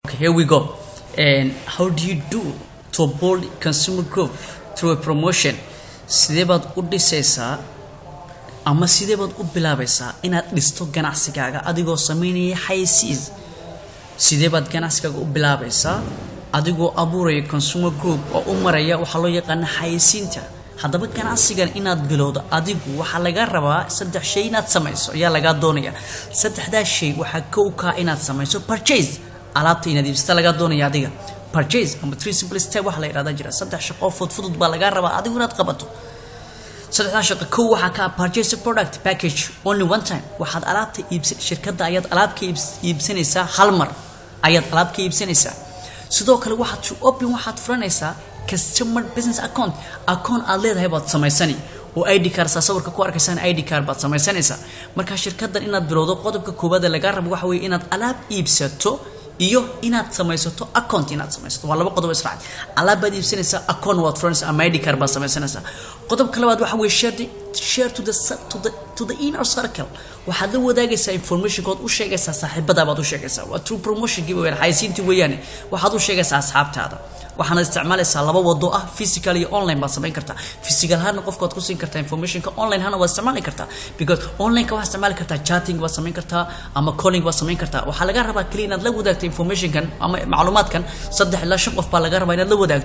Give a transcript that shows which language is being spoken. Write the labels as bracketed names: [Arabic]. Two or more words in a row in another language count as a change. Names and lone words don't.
[English] Okay, here we go. And how do you do to build consumer group through a promotion? [Somali] Sidee baad u dhisaysaa ama sidee baad u bilaabaysaa inaad dhisto ganacsigaaga adigoo sameynaya xayeysiis? Sidee baad ganacsigaaga u bilaabaysaa adigoo abuuraya [English] consumer group [Somali] oo u maraya waxa loo yaqaan xayeysiinta? haddaba ganacsigan inaad bilowdo adigu waxa laga rabaa saddex shay inaad samayso ayaa laga doonaya. saddexdaas shay waxa ka inaad samayso purchase, alaabta inaad iibsato laga doonaya adiga. purchase ama [English] three simple step [Somali] waxa la yiraahdaa jira saddex shaqo fudud baa laga rabaa adigu inaad qabato. saddexdaas shaqo kow waxa ka [English] purchase a product package only one time. [Somali] waxaad alaabta iibsan shirkadda ayaad alaabka iibsanaysaa hal mar ayaad alaabka iibsanaysaa. sidoo kale waxaad furanaysaa [English] customer business account [Somali] aad leedahay baad samaysani oo [English] ID card [Somali] sawirka ku arkaysaan [English] ID card [Somali] baad samaysanaysaa. marka shirkaddan inaad bilowdo qodobka koobaad ee laga rabo waxa weeye inaad alaab iibsato iyo inaad samaysato account inaad samaysato. waa laba qodob israac. alaab baad iibsanaysaa, account waad furanaysaa ama [English] ID card [Somali] baad samaysanaysaa. qodobka labaad waxa weeye [English] share to the inner circle. [Somali] waxaad la wadaagaysaa information kood u sheegaysaa saaxiibada baad u sheegaysaa. waa [English] true promotion [Somali] gibi weeyaan, xayeysiintii weeyaan. waxaad u sheegaysaa asxaabtaada. waxaana isticmaalaysaa laba wado ah, physical iyo online baad samayn kartaa. physical hana qofkaad ku siin kartaa informationka, online hana waad isticmaali kartaa [English] because online [Somali] ka waxaad isticmaali kartaa chatting baad samayn kartaa ama calling baad samayn kartaa. waxaa laga rabaa kaliya inaad la wadaagto informationkan ama macluumaadkan 3 ilaa 5 qof baa laga rabaa inaad la wadaagto.